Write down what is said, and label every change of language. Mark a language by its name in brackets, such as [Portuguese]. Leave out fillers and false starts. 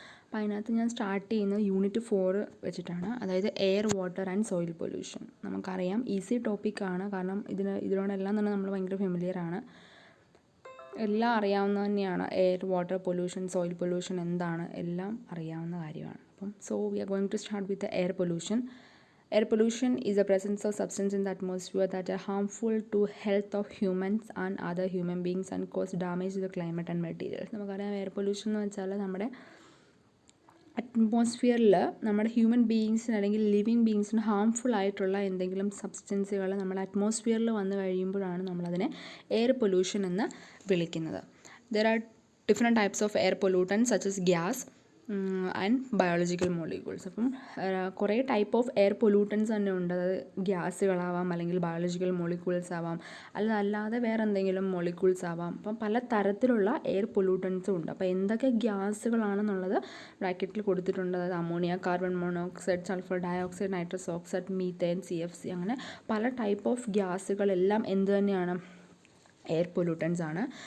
[Malayalam] അപ്പോൾ അതിനകത്ത് ഞാൻ സ്റ്റാർട്ട് ചെയ്യുന്നത് യൂണിറ്റ് 4 വെച്ചിട്ടാണ്, അതായത് air, water and soil pollution. നമുക്കറിയാം ഈസി ടോപ്പിക്കാണ്, കാരണം ഇതിനോടെല്ലാം തന്നെ നമ്മൾ ഭയങ്കര ഫെമിലിയറാണ്, എല്ലാം അറിയാവുന്ന തന്നെയാണ്. Air, water pollution, soil pollution എന്താണ് എല്ലാം അറിയാവുന്ന കാര്യമാണ്. [English] So we are going to start with the air pollution. Air pollution is the presence of substance in the atmosphere that are harmful to health of humans and other human beings and cause damage to the climate and materials. [Malayalam] നമുക്കറിയാം air pollution എന്ന് വെച്ചാൽ നമ്മുടെ അറ്റ്മോസ്ഫിയറിൽ നമ്മുടെ human ബീയിങ്സിന് അല്ലെങ്കിൽ living ബീയിങ്സിന് harmful ആയിട്ടുള്ള എന്തെങ്കിലും സബ്സ്റ്റൻസുകൾ നമ്മുടെ അറ്റ്മോസ്ഫിയറിൽ വന്നു കഴിയുമ്പോഴാണ് നമ്മളതിനെ എയർ പൊല്യൂഷൻ എന്ന് വിളിക്കുന്നത്. [English] There are different types of air pollutants such as gas and biological molecules. [Malayalam] അപ്പം കുറേ ടൈപ്പ് ഓഫ് എയർ പൊല്യൂട്ടൻസ് തന്നെ ഉണ്ട്. അതായത് ഗ്യാസുകളാവാം, അല്ലെങ്കിൽ ബയോളജിക്കൽ മോളിക്യൂൾസ് ആവാം, അല്ലാതെ വേറെ എന്തെങ്കിലും മോളിക്യൂൾസ് ആവാം. അപ്പം പല തരത്തിലുള്ള എയർ പൊല്യൂട്ടൻസും ഉണ്ട്. അപ്പോൾ എന്തൊക്കെ ഗ്യാസുകളാണെന്നുള്ളത് ബ്രാക്കറ്റിൽ കൊടുത്തിട്ടുണ്ട്. അതായത് ammonia, carbon monoxide, sulphur dioxide, nitrous oxide, methane, CFC, അങ്ങനെ പല ടൈപ്പ് ഓഫ് ഗ്യാസുകളെല്ലാം എന്ത് തന്നെയാണ്? എയർ പൊല്യൂട്ടൻസ് ആണ്.